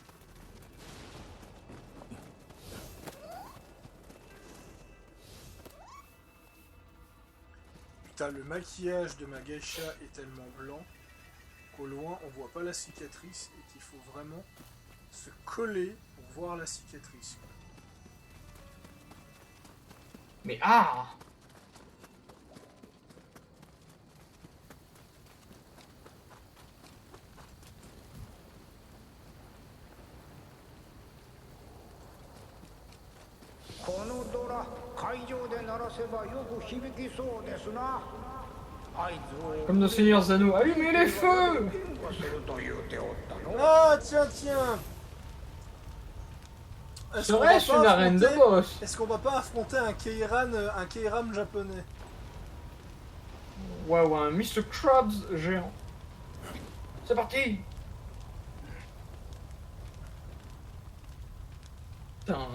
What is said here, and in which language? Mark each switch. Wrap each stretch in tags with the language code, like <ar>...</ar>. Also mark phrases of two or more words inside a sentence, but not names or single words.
<fr>Putain, le maquillage de ma geisha est tellement blanc qu'au loin on voit pas la cicatrice et qu'il faut vraiment se coller pour voir la cicatrice. Mais ah!</fr> <ja>このドラ会場で鳴らせばよく響きそうですな。合図を</ja> <fr>Comme nos seigneurs à nous, allumez les feux!</fr> <ja>すると言うておったの。</ja> <fr>Ah tiens tiens. Est-ce qu'on va Serait-ce pas une arène de affronter- boss? Est-ce qu'on va pas affronter un Keiram japonais? Ouais, ouais, un Mr. Krabs géant. C'est parti! Putain, hein.</fr>